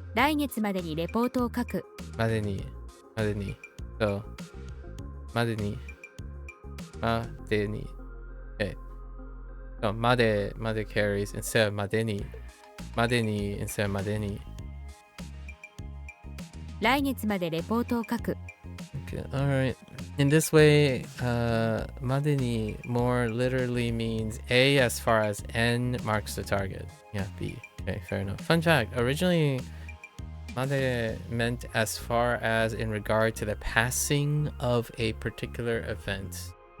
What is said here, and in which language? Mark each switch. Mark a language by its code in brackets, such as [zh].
[ja] 来月までにレポートを書く。 [en] までに So までに Okay. So まで carries instead of までに instead of までに。 [ja] 来月までレポートを書く。 [en] Okay, alright. In this way, までに more literally means A as far as N marks the target. Yeah, B. Okay, fair enough. Fun fact, originally, まで meant as far as in regard to the passing of a particular event.